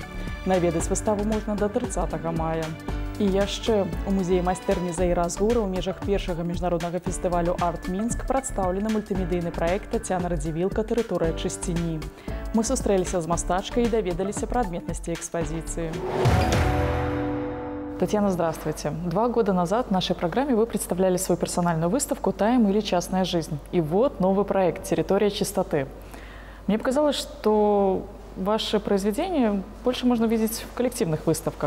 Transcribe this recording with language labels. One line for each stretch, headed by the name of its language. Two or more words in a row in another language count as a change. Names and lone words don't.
Belarusian: Наведаць выставу можна да 30 мая. І яшчэ у музеі майстэрні Заіразгура ў межах 1-га міжнароднага фестывалю «Арт-Мінск» прадстаўлены мультымедыйны праект Тацяна Радзівілка «Тэрыторыя чысціні». Мы сустрэліся з мастачкай і даведаліся пра адметнасці экспазіцыі.
Russian: Татьяна, здравствуйте. 2 года назад в нашей программе вы представляли свою персональную выставку «Тайм» или «Частная жизнь». И вот новый проект «Территория чистоты». Мне показалось, что ваши произведения больше можно видеть в коллективных выставках.